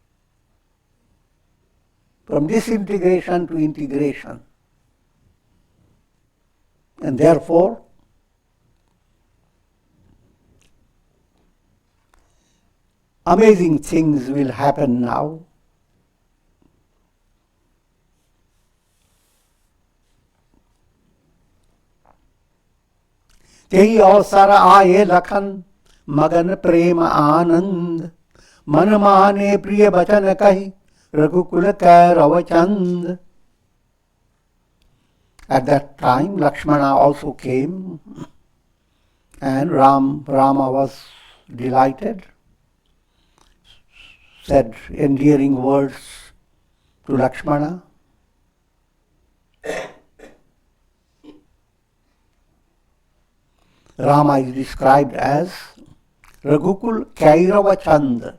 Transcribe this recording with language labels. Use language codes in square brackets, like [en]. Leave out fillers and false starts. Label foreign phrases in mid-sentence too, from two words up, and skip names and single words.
[en] From disintegration to integration. And therefore, amazing things will happen now. [awa] तेही अवसर आए लखन मगन प्रेम आनंद मन माने प्रिय बचन कही रघुकुल कैरव चंद. [en] At that time, Lakshmana also came, and Rama was delighted, said endearing words to Lakshmana. Rama is described as Raghukul Kairava Chand.